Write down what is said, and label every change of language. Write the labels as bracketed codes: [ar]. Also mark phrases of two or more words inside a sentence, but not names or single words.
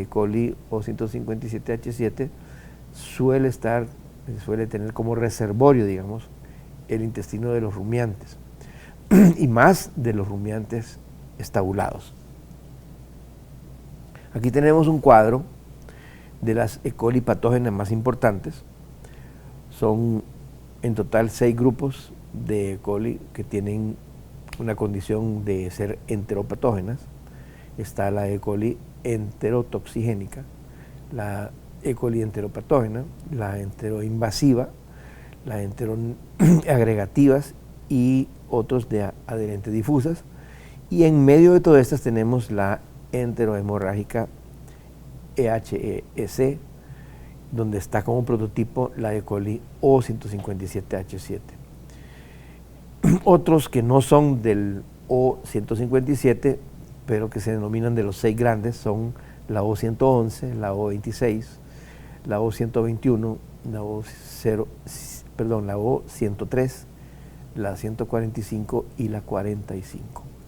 [es] coli O157H7 suele tener como reservorio, digamos, el intestino de los rumiantes y más de los rumiantes estabulados. Aquí tenemos un cuadro de las E. coli patógenas más importantes. Son en total 6 grupos de E. coli que tienen una condición de ser enteropatógenas. Está la E. coli enterotoxigénica, la E. coli enteropatógena, la enteroinvasiva, la enteroagregativas y otros de adherentes difusas. Y en medio de todas estas tenemos la enterohemorrágica EHEC, donde está como prototipo la E. coli O157H7. Otros que no son del O157, pero que se denominan de los 6 grandes, son la O111, la O26, la O121, la O103, la 145 y la 45.